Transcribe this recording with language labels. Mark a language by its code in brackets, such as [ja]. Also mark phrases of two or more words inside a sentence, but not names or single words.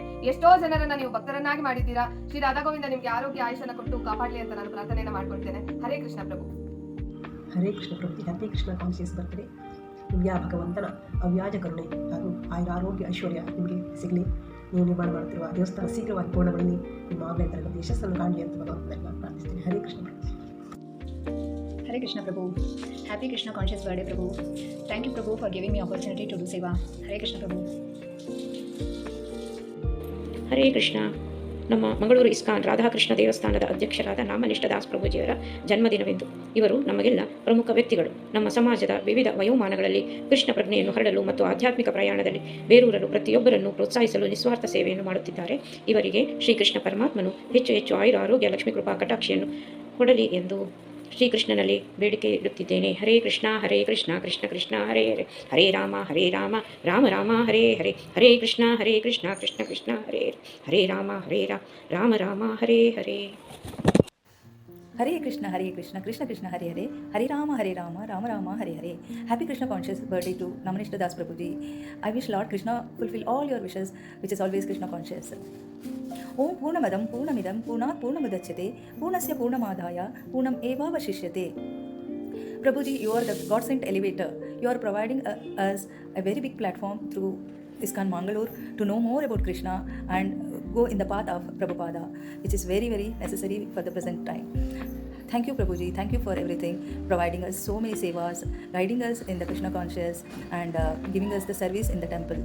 [kn] ಎಷ್ಟೋ ಜನರನ್ನ ನೀವು ಭಕ್ತರನ್ನಾಗಿ ಮಾಡಿದ್ದೀರಾ. ಶ್ರೀ ರಾಧಾ ಗೋವಿಂದ ನಿಮ್ಗೆ ಆರೋಗ್ಯ ಆಯುಷನ್ನು ಕೊಟ್ಟು ಕಾಪಾಡಲಿ ಅಂತ ನಾನು ಪ್ರಾರ್ಥನೆಯನ್ನು ಮಾಡ್ಕೊಳ್ತೇನೆ. ಹರೇ ಕೃಷ್ಣ ಪ್ರಭು. ಹರೇ ಕೃಷ್ಣ ಪ್ರಭು, [en] Happy Krishna Conscious Birthday. [kn] ನಿಮಗೆ ಆ ಭಗವಂತನ ಅವ್ಯಾಜ ಕರುಣೆ ಹಾಗೂ ಆರೋಗ್ಯ ಐಶ್ವರ್ಯ ನಿಮಗೆ ಸಿಗಲಿ. ನೀವು ನಿರ್ಮಾಣ ಮಾಡುತ್ತಿರುವ ದೇವಸ್ಥಾನ ಶೀಘ್ರವಾಗಿ ಪೂರ್ಣಗೊಳ್ಳಿ. ನಿಮ್ಮ ಆಭ್ಯಂತರದ ಯಶಸ್ಸನ್ನು ಕಾಣಲಿ ಅಂತ ಭಗವಂತನ ಪ್ರಾರ್ಥಿಸ್ತೀನಿ. ಹರೇ ಕೃಷ್ಣ ಪ್ರಭು. [en] Hare Krishna Prabhu. Happy Krishna Conscious Birthday Prabhu. Thank you Prabhu for giving me opportunity to do seva. Hare Krishna Prabhu. [kn] ಹರೇ ಕೃಷ್ಣ. ನಮ್ಮ ಮಂಗಳೂರು ಇಸ್ಕಾನ್ ರಾಧಾಕೃಷ್ಣ ದೇವಸ್ಥಾನದ ಅಧ್ಯಕ್ಷರಾದ ನಾಮನಿಷ್ಠ ದಾಸ್ ಪ್ರಭುಜಿಯವರ ಜನ್ಮದಿನವೆಂದು. ಇವರು ನಮಗೆಲ್ಲ ಪ್ರಮುಖ ವ್ಯಕ್ತಿಗಳು. ನಮ್ಮ ಸಮಾಜದ ವಿವಿಧ ವಯೋಮಾನಗಳಲ್ಲಿ ಕೃಷ್ಣ ಪ್ರಜ್ಞೆಯನ್ನು ಹರಡಲು ಮತ್ತು ಆಧ್ಯಾತ್ಮಿಕ ಪ್ರಯಾಣದಲ್ಲಿ ಬೇರೂರಲು ಪ್ರತಿಯೊಬ್ಬರನ್ನು ಪ್ರೋತ್ಸಾಹಿಸಲು ನಿಸ್ವಾರ್ಥ ಸೇವೆಯನ್ನು ಮಾಡುತ್ತಿದ್ದಾರೆ. ಇವರಿಗೆ ಶ್ರೀಕೃಷ್ಣ ಪರಮಾತ್ಮನು ಹೆಚ್ಚು ಆಯುರ ಆರೋಗ್ಯ ಲಕ್ಷ್ಮೀ ಕೃಪಾ ಕಟಾಕ್ಷಿಯನ್ನು ಕೊಡಲಿ ಎಂದು ಶ್ರೀಕೃಷ್ಣನಲ್ಲಿ ಬೇಡಿಕೆ ಇಡುತ್ತಿದ್ದೇನೆ. [sa] ಹರೇ ಕೃಷ್ಣ ಕೃಷ್ಣ ಕೃಷ್ಣ ಹರೇ ಹರೇ, ಹರೇ ರಾಮ ರಾಮ ರಾಮ ಹರೇ ಹರೇ, ಹರೇ ಕೃಷ್ಣ ಕೃಷ್ಣ ಕೃಷ್ಣ ಹರೇ ಹರೇ, ಹರೇ ರಾಮ ರಾಮ ಹರೇ ಹರೇ. हरे कृष्ण कृष्ण कृष्ण हरे हरे, हरे राम राम राम हरे हरे, Hare Rama Rama Rama Hare Hare. [en] Happy Krishna conscious birthday to Namanishta Das Prabhuji. I wish Lord Krishna fulfill all your wishes, which is always Krishna conscious. [sa] ॐ पूर्णमदं पूर्णमिदं पूर्णात् पूर्णमुदच्यते पूर्णस्य पूर्णमादाय पूर्णम् एव वशिष्यते. [en] Prabhuji, you are the God sent elevator. You are providing us a very big platform through ISKCON Mangalore to know more about Krishna and go in the path of Prabhupada, which is very necessary for the present time. Thank you Prabhuji, thank you for everything, providing us so many sevas, guiding us in the Krishna conscious and giving us the service in the temple.